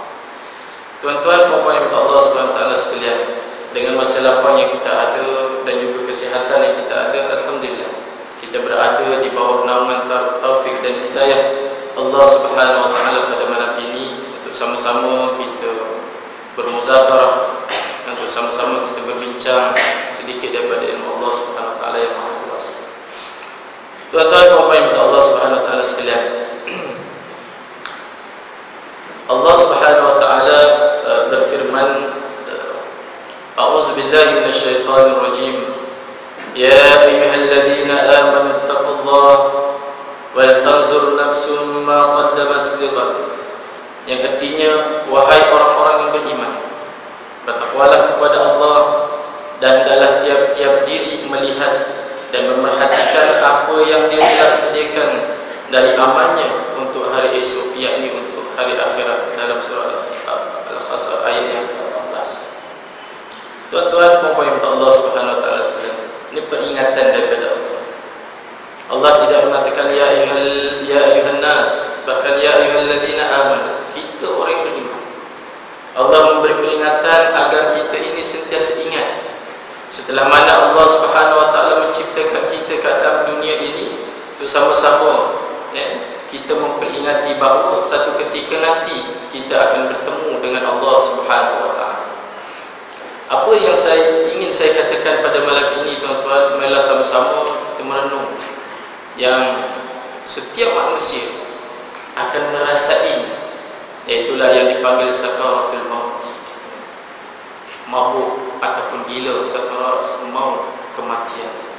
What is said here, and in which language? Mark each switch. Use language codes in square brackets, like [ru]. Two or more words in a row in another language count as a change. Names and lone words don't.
[ms] Tuan-tuan puan-puan yang Allah SWT sekalian, dengan masa lapang yang kita ada dan juga kesihatan yang kita ada, alhamdulillah kita berada di bawah naungan taufik dan hidayah Allah [ar] سبحانه وتعالى [ms] pada malam ini untuk sama-sama kita bermuzakarah, untuk sama-sama kita berbincang sedikit daripada ilmu Allah [ar] سبحانه وتعالى [ms] yang maha luas. Tuan-tuan puan-puan yang Allah [ar] سبحانه وتعالى [ms] sekalian, Allah [ar] سبحانه وتعالى [ms] berfirman, [ar] أعوذ بالله من الشيطان الرجيم. يا أيها الذين آمنوا اتقوا الله ولتنظر نفس ما قدمت لغد. [ms] Yang artinya, wahai orang-orang yang beriman, bertakwalah kepada Allah dan hendaklah tiap-tiap diri melihat dan memerhatikan apa yang dia telah sediakan dari amalnya untuk hari esok, yakni untuk hari akhirat, dalam surah Al-Hasr ayat yang ke-18. Tuan-tuan puan-puan yang Allah [ar] سبحانه وتعالى [ms] sekalian, ini peringatan daripada Allah. Allah tidak mengatakan [ar] يا أيها الناس, [ms] bahkan [ar] يا أيها الذين آمنوا, [ms] kita orang yang beriman. Allah memberi peringatan agar kita ini sentiasa ingat, setelah mana Allah [ar] سبحانه وتعالى [ms] menciptakan kita ke dalam dunia ini untuk sama-sama kita memperingati bahawa satu ketika nanti kita akan bertemu dengan Allah [ar] سبحانه وتعالى. [ms] Apa yang ingin saya katakan pada malam ini, tuan-tuan, marilah sama-sama kita merenung yang setiap manusia akan merasai, iaitulah yang dipanggil sakaratul maut, mabuk ataupun gila, sakarat maut, kematian.